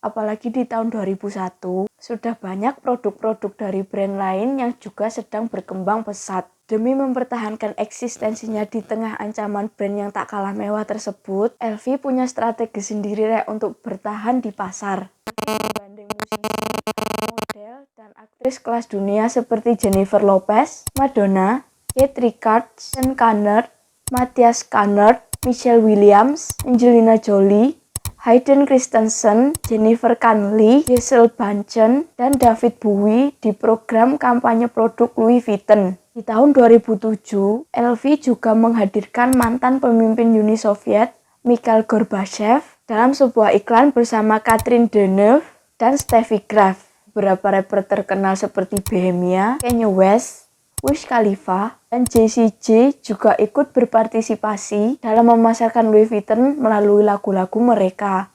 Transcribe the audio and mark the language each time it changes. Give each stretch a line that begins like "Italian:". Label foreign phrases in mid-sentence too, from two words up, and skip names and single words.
Indonesian: Apalagi di tahun 2001, sudah banyak produk-produk dari brand lain yang juga sedang berkembang pesat. Demi mempertahankan eksistensinya di tengah ancaman brand yang tak kalah mewah tersebut, LV punya strategi sendiri, Rek, untuk bertahan di pasar. Menggandeng musisi, model, dan aktris kelas dunia seperti Jennifer Lopez, Madonna, Kate Richards, Sean Connery, Matthias Kanert, Michelle Williams, Angelina Jolie, Hayden Christensen, Jennifer Connelly, Gisele Bündchen, dan David Bowie di program kampanye produk Louis Vuitton. Di tahun 2007, LV juga menghadirkan mantan pemimpin Uni Soviet, Mikhail Gorbachev, dalam sebuah iklan bersama Catherine Deneuve dan Steffi Graf. Beberapa rapper terkenal seperti Bohemia, Kanye West, Wiz Khalifa, dan Jessie J juga ikut berpartisipasi dalam memasarkan Louis Vuitton melalui lagu-lagu mereka.